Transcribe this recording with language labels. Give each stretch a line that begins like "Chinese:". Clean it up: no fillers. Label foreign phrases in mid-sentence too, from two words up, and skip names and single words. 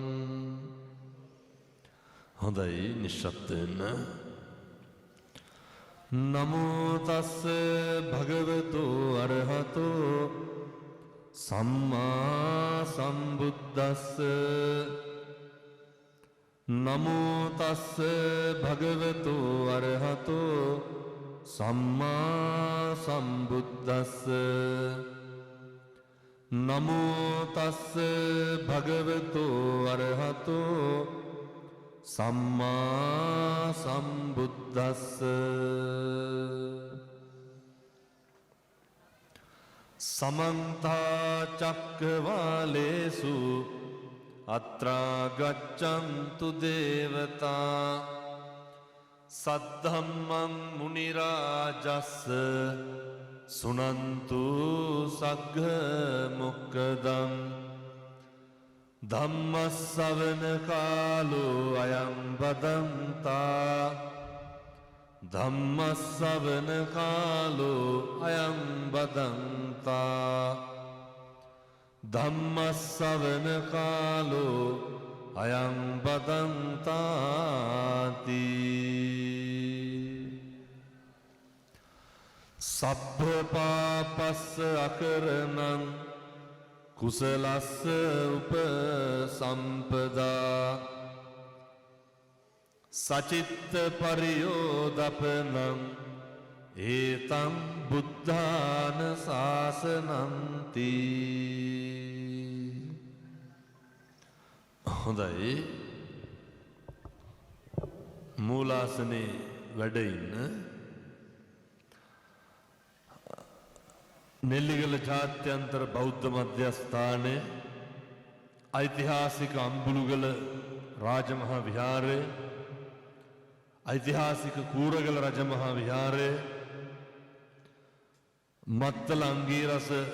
Sinhala: හොඳයි නිශ්ශබ්දයෙන්
Pali: නමෝ තස්ස භගවතු අරහතෝ සම්මා සම්බුද්දස්ස නමෝ තස්ස භගවතු අරහතෝ සම්මා සම්බුද්දස්ස නමෝ තස්ස භගවතු අරහතෝ සම්මා සම්බුද්දස්ස සමන්ත චක්කවාලේසු අත්‍රා ගච්ඡන්තු දේවතා සද්ධම්මං මුනි රාජස්ස සුනන්තු සග්ග මොක්ඛදං ධම්ම ශ්‍රවණ කාලෝ අයං බදන්තා ධම්ම ශ්‍රවණ කාලෝ අයං බදන්තා ධම්ම ශ්‍රවණ කාලෝ අයං බදන්තාති සබ්බ පාපස්ස අකරණං කුසලස්ස උපසම්පදා සචිත්ත පරියෝදපනං ඒතං බුද්ධාන ශාසනන්ති.
Sinhala: හොඳයි, මූලාසනේ වැඩ ඉන්න නෙල්ලිගල ජාත්‍යන්තර බෞද්ධ මධ්‍යස්ථානය, ඓතිහාසික අම්බුලුගල රාජමහා විහාරය, ඓතිහාසික කූරගල රජමහා විහාරය, මත්තල අංගීරස